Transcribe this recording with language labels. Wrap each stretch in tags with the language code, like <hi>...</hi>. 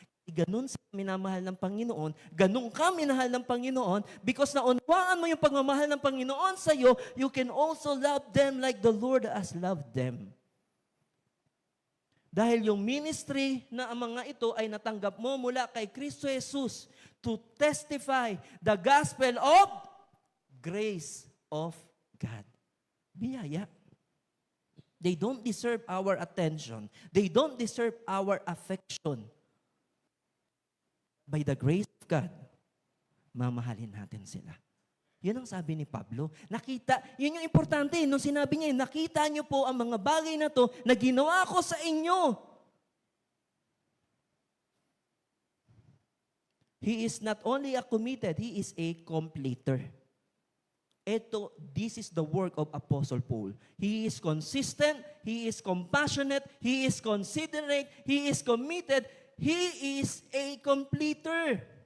<tl>Ganun sa minamahal ng Panginoon, ganun ka minahal ng Panginoon, because naunawaan mo yung pagmamahal ng Panginoon sa iyo,</tl> <en>you can also love them like the Lord has loved them.</en> <tl>Dahil yung ministry na ang mga ito ay natanggap mo mula kay Kristo Jesus</tl> <en>to testify the gospel of grace of God.</en> <tl>Biyaya.</tl> <en>They don't deserve our attention. They don't deserve our affection. By the grace of God,</en> <tl>mamahalin natin sila. Yun ang sabi ni Pablo. Nakita, yun yung importante. Nung sinabi niya, nakita niyo po ang mga bagay na to na ginawa ko sa inyo.</tl> <en>He is not only a committed, he is a completer. This is the work of Apostle Paul. He is consistent, he is compassionate, he is considerate, he is committed, he is a completer.</en>